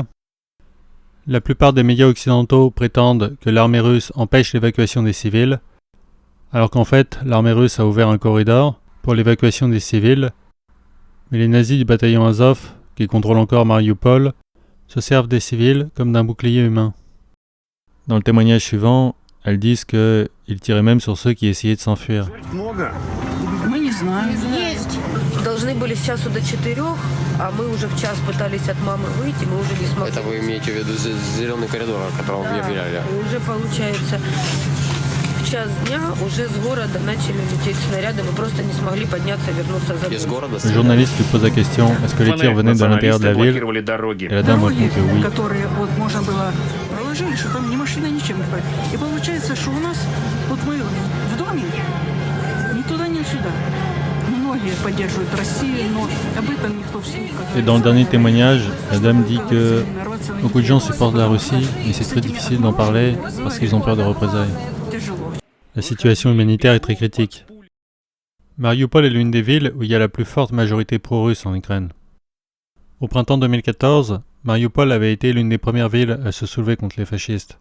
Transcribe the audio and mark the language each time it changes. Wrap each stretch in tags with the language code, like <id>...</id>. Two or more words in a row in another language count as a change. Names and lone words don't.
<fr>La plupart des médias occidentaux prétendent que l'armée russe empêche l'évacuation des civils, alors qu'en fait, l'armée russe a ouvert un corridor pour l'évacuation des civils, mais les nazis du bataillon Azov, qui contrôlent encore Mariupol, se servent des civils comme d'un bouclier humain. Dans le témoignage suivant, elles disent qu'ils tiraient même sur ceux qui essayaient de s'enfuir.</fr> <ru>Мы не знаем. Есть. Должны были с часу до 4, а мы уже в час пытались от мамы выйти, мы уже не смогли. Это вы имеете в виду зеленый коридор, о котором вы объявляли? Уже получается, в час дня уже с города начали лететь снаряды, мы просто не смогли подняться, вернуться за город.</ru> <fr>Le journaliste lui pose la question, est-ce que les tirs venaient de l'intérieur de la ville? Et la dame répond que oui.</fr> <ru>Которые вот можно было проложили, что там ни машина, ничем не ходит. И получается, что у нас, вот мы в доме, ни туда, ни сюда. Многие поддерживают Россию, но об этом никто в СМИ...</ru> <fr>Et dans le dernier témoignage, la dame dit que beaucoup de gens supportent la Russie, mais c'est très difficile d'en parler parce qu'ils ont peur de représailles. La situation humanitaire est très critique. Mariupol est l'une des villes où il y a la plus forte majorité pro-russe en Ukraine. Au printemps 2014, Mariupol avait été l'une des premières villes à se soulever contre les fascistes.</fr>